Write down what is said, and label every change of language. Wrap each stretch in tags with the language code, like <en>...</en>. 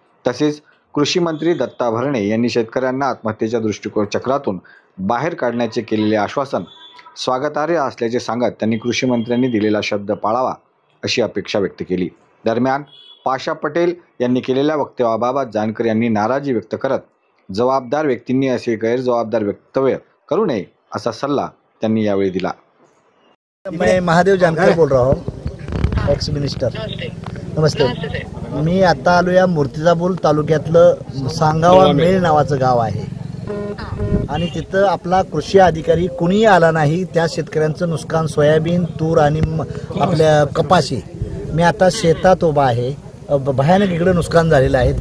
<mr>तसेच कृषी मंत्री दत्ता भरणे यांनी शेतकऱ्यांना आत्महत्येच्या दृष्टिकोन चक्रातून बाहेर काढण्याचे केलेले आश्वासन स्वागतार्ह असल्याचे सांगत त्यांनी कृषी मंत्र्यांनी दिलेला शब्द पाळावा अशी अपेक्षा व्यक्त केली। दरम्यान पाशा पटेल यांनी केलेल्या वक्तव्याबाबत जानकर यांनी नाराजी व्यक्त करत जबाबदार व्यक्तींनी असे गैरजबाबदार वक्तव्य करू नये असा सल्ला त्यांनी यावेळी दिला।</mr> <hi>मैं महादेव जानकर बोल रहा हूँ, एक्स मिनिस्टर। नमस्ते।</hi> <mr>मी आता आलो या मूर्तिजापूर तालुक्यातलं सांगावा मेळ नावाचं गाव आहे आणि तिथं आपला कृषी अधिकारी कुणीही आला नाही। त्या शेतकऱ्यांचं नुकसान सोयाबीन, तूर आणि आपल्या कपाशी। मी आता शेतात उभा आहे। भयानक इकडे नुकसान झालेलं आहे।</mr>